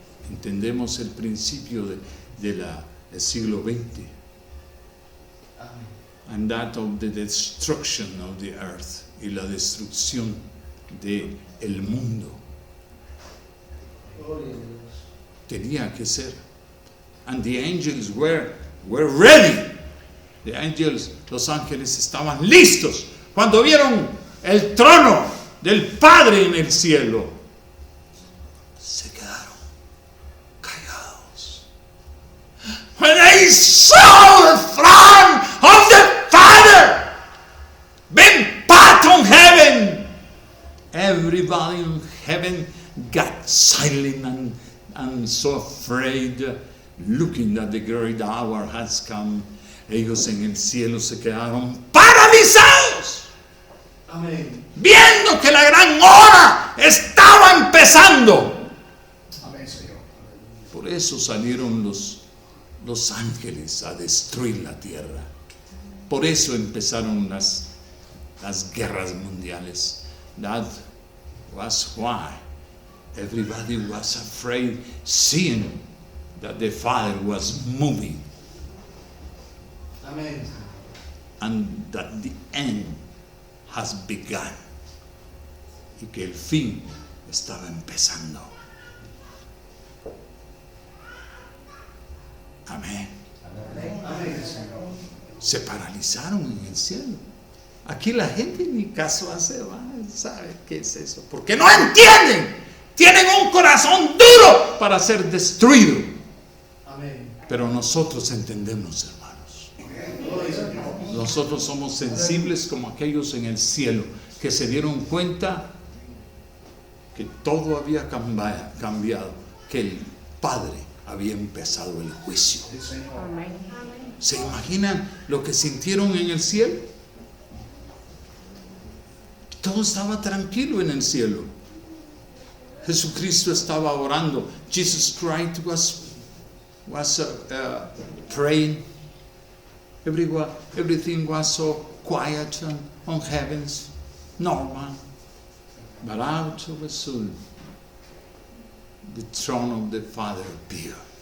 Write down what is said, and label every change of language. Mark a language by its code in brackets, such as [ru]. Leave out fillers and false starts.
[es] Entendemos el principio del siglo XX. Amén. [en] And that of the destruction of the earth, [es] y la destrucción de el mundo. Gloria a Dios. Tenía que ser. [en] And the angels were ready. The angels, [es] los ángeles estaban listos cuando vieron el trono del Padre en el cielo. Se quedaron callados. [en] When they saw the throne of the Father being pat on heaven, everybody in heaven got silent and so afraid, looking that the great hour has come. [es] Ellos en el cielo se quedaron paralizados, Amén. viendo que la gran hora estaba empezando. Amén, Señor. Por eso salieron los ángeles a destruir la tierra. Por eso empezaron las guerras mundiales. [en] That was why everybody was afraid, seeing that the Father was moving [es] Amén. [en] and that the end has begun. [es] Y que el fin estaba empezando. Amén. Amén, Señor. Se paralizaron en el cielo. Aquí la gente ni caso hace, ¿sabe qué es eso? Porque no entienden. Tienen un corazón duro para ser destruido. Amén. Pero nosotros entendemos, hermanos. Gloria a Dios. Nosotros somos sensibles como aquellos en el cielo que se dieron cuenta que todo había cambiado, que el Padre había empezado el juicio. Sí, Señor. ¿Se imaginan lo que sintieron en el cielo? Todo estaba tranquilo en el cielo. Jesucristo estaba orando. [en] Jesus Christ was praying. Everything was so quiet on heavens, normal. But out of a sudden, the throne of the Father appeared.